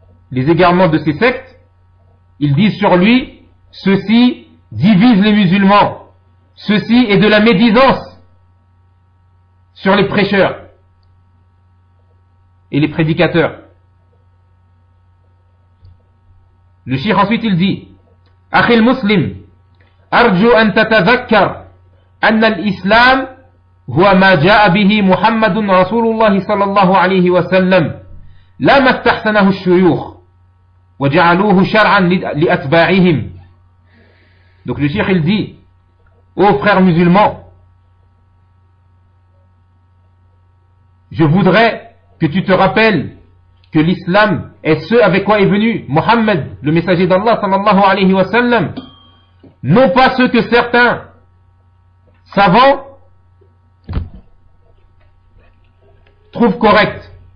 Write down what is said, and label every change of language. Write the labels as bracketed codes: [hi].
[fr] les égarements de ces sectes, ils disent sur lui, ceci divise les musulmans, ceci est de la médisance sur les prêcheurs et les prédicateurs. Le shir ensuite il dit, [ar] أخي المسلم أرجو أن تتذكر أن الإسلام هو ما جاء به محمد رسول الله صلى الله عليه وسلم لا ما استحسنه الشيوخ وجعلوه شرعا لأتباعهم. [fr] Donc le shir il dit, ô frères musulmans, je voudrais que tu te rappelles que l'islam est ce avec quoi est venu Mohammed, le messager d'Allah sallallahu alayhi wa sallam, non pas ce que certains savants trouvent correct.